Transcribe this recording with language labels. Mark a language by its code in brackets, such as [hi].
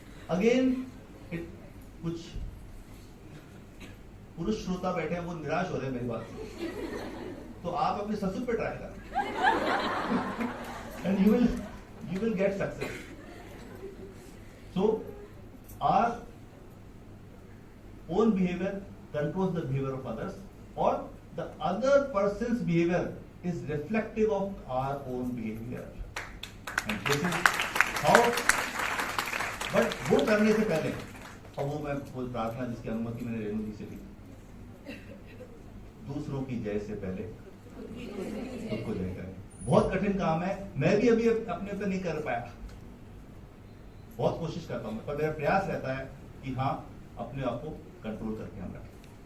[en] again it कुछ [hi] पुरुष श्रोता बैठे हैं वो निराश हो रहे हैं मेरी बात से, तो आप अपने ससुर पे ट्राई करें [en] And you will get success. So our own behavior controls the behavior of others, or the other person's behavior is reflective of our own behavior. And this is how. But [hi] वो करने से पहले, और वो मैं बोल प्रार्थना जिसकी अनुमति मैंने रेणु जी से ली, दूसरों की जय से पहले खुद को जय करें. बहुत कठिन काम है, मैं भी अभी अपने पे नहीं कर पाया, बहुत कोशिश करता हूं, पर मेरा प्रयास रहता है कि हाँ अपने आप को कंट्रोल करके हम रखें.